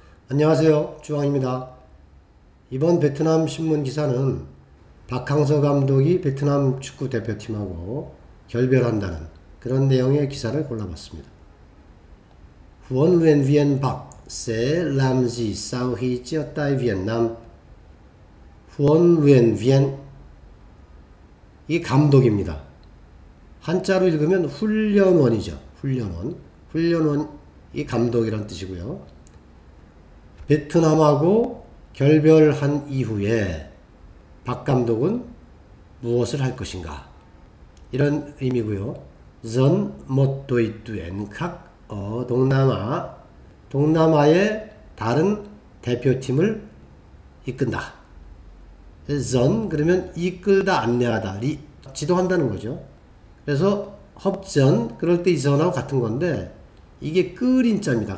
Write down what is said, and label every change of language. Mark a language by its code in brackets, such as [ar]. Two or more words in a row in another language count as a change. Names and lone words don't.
[ko] 안녕하세요. 주왕입니다. 이번 베트남 신문 기사는 박항서 감독이 베트남 축구 대표팀하고 결별한다는 그런 내용의 기사를 골라봤습니다. [vi] Huấn luyện viên Park sẽ làm gì sau khi chia tay Việt Nam? huấn luyện viên [ko] 이 감독입니다. 한자로 읽으면 훈련원이죠. 훈련원이 감독이란 뜻이고요. 베트남하고 결별한 이후에 박 감독은 무엇을 할 것인가? 이런 의미고요. [vi] Dân một đội tuyển khác ở [ko] 동남아의 다른 대표팀을 이끈다. Dân 그러면 이끌다, 안내하다, 지도한다는 거죠. 그래서 흡전, 그럴 때 이 전하고 같은 건데 이게 끌인자입니다.